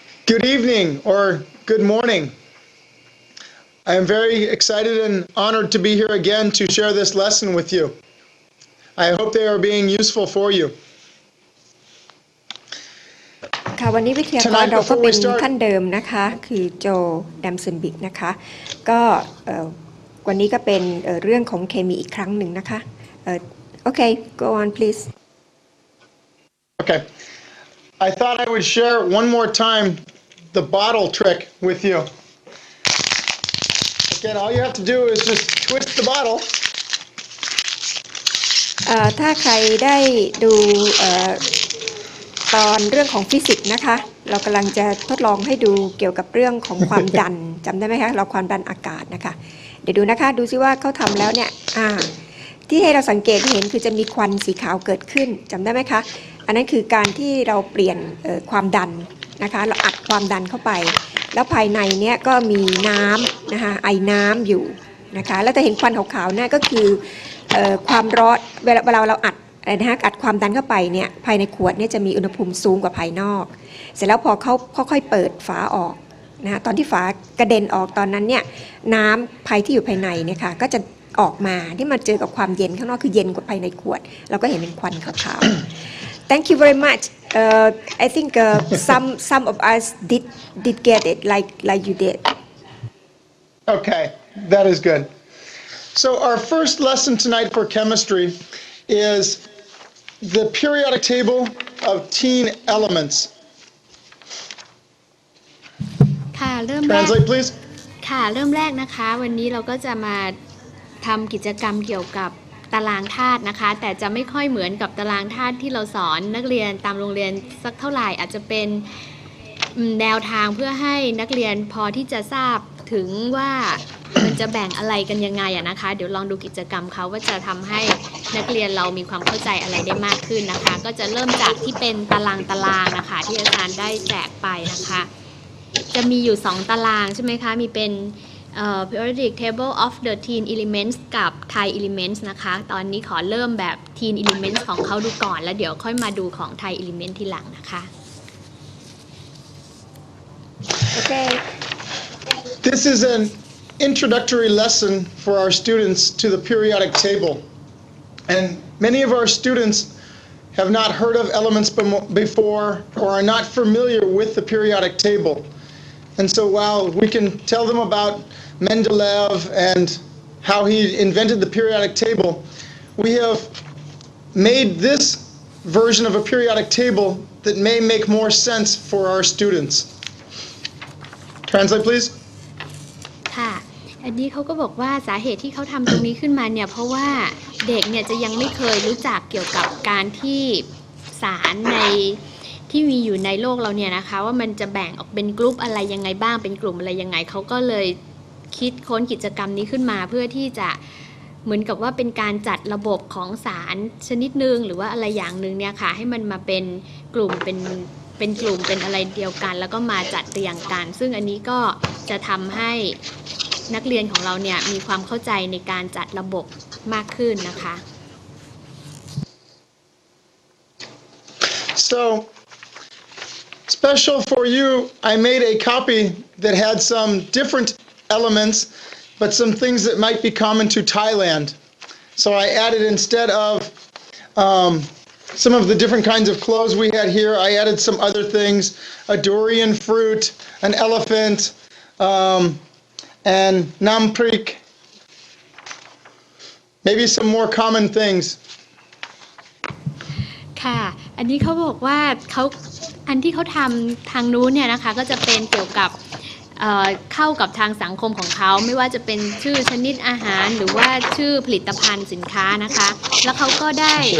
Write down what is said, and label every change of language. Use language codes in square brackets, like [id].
[en] Good evening or good morning I am very excited and honored to be here again to share this lesson with you. I hope they are being useful for you. [th] ค่ะวันนี้วิทยากรเราก็เป็นท่านเดิมนะคะคือโจแดมสันบิกนะคะก็วันนี้ก็เป็นเรื่องของเคมีอีกครั้งหนึ่งนะคะ [en] Okay go on please Okay I thought I would share one more time the bottle trick with you. Again, all you have to do is just twist the bottle. [th] ถ้าใครได้ดูตอนเรื่องของฟิสิกส์นะคะเรากำลังจะทดลองให้ดูเกี่ยวกับเรื่องของความดัน จำได้ไหมคะเราความดันอากาศนะคะเดี๋ยวดูนะคะดูซิว่าเขาทำแล้วเนี่ยที่ให้เราสังเกตเห็นคือจะมีควันสีขาวเกิดขึ้นจำได้ไหมคะอันนั้นคือการที่เราเปลี่ยนความดันนะคะเราอัดความดันเข้าไปแล้วภายในเนี้ยก็มีน้ำนะคะไอน้ำอยู่นะคะแล้วจะเห็นควันขาวๆนั่นก็คือ ความร้อนเวลาเราอัดนะคะอัดความดันเข้าไปเนี่ยภายในขวดเนี่ยจะมีอุณหภูมิสูงกว่าภายนอกเสร็จแล้วพอเขาค่อยๆเปิดฝาออกนะตอนที่ฝากระเด็นออกตอนนั้นเนี่ยน้ำภายที่อยู่ภายในเนี่ยค่ะก็จะออกมาที่มาเจอกับความเย็นข้างนอกคือเย็นกว่าภายในขวดเราก็เห็นเป็นควันขาวๆ [en] Thank you very much I think some of us did get it like you did Okay that is good So our first lesson tonight for chemistry is the periodic table of teen elements [th] ค่ะเริ่มแรก [en] Translate please [th] ค่ะเริ่มแรกนะคะวันนี้เราก็จะมาทำกิจกรรมเกี่ยวกับตารางธาตุนะคะแต่จะไม่ค่อยเหมือนกับตารางธาตุที่เราสอนนักเรียนตามโรงเรียนสักเท่าไหร่อาจจะเป็น แนวทางเพื่อให้นักเรียนพอที่จะทราบถึงว่ามันจะแบ่งอะไรกันยังไงนะคะเดี๋ยวลองดูกิจกรรมเขาว่าจะทำให้นักเรียนเรามีความเข้าใจอะไรได้มากขึ้นนะคะก็จะเริ่มจากที่เป็นตารางนะคะที่อาจารย์ได้แจกไปนะคะจะมีอยู่2ตารางใช่ไหมคะมีเป็น [en] periodic table of the teen elements [th] กับ Thai elements นะคะตอนนี้ขอเริ่มแบบ teen elements ของเขาดูก่อนแล้วเดี๋ยวค่อยมาดูของ Thai element ทีหลังนะคะ [en] Okay This is an introductory lesson for our students to the periodic table and many of our students have not heard of elements before or are not familiar with the periodic table and so while we can tell them about Mendeleev and how he invented the periodic table we have made this version of a periodic table that may make more sense for our students Translate please [th] ค่ะอันนี้เขาก็บอกว่าสาเหตุที่เขาทำตรงนี้ขึ้นมาเนี่ยเพราะว่าเด็กเนี่ยจะยังไม่เคยรู้จักเกี่ยวกับการที่สารในที่มีอยู่ในโลกเราเนี่ยนะคะว่ามันจะแบ่งออกเป็นกลุ่มอะไรยังไงบ้างเป็นกลุ่มอะไรยังไงเขาก็เลยคิดค้นกิจกรรมนี้ขึ้นมาเพื่อที่จะ เหมือนกับว่าเป็นการจัดระบบของสารชนิดหนึ่งหรือว่าอะไรอย่างหนึ่งเนี่ยค่ะให้มันมาเป็นกลุ่มเป็นกลุ่มเป็นอะไรเดียวกันแล้วก็มาจัดเรียงกันซึ่งอันนี้ก็จะทำให้นักเรียนของเราเนี่ยมีความเข้าใจในการจัดระบบมากขึ้นนะคะ [en] So, special for you, I made a copy that had some different elements, but some things that might be common to Thailand. So I added instead of some of the different kinds of clothes we had here, I added some other things, a durian fruit, an elephant, and namprik. Maybe some more common things. [th] ค่ะอันนี้เขาบอกว่าอันที่เขาทำทางนู้นเนี่ยนะคะก็จะเป็นเกี่ยวกับเข้ากับทางสังคมของเขาไม่ว่าจะเป็นชื่อชนิดอาหารหรือว่าชื่อผลิตภัณฑ์สินค้านะคะแล้วเขาก็ได้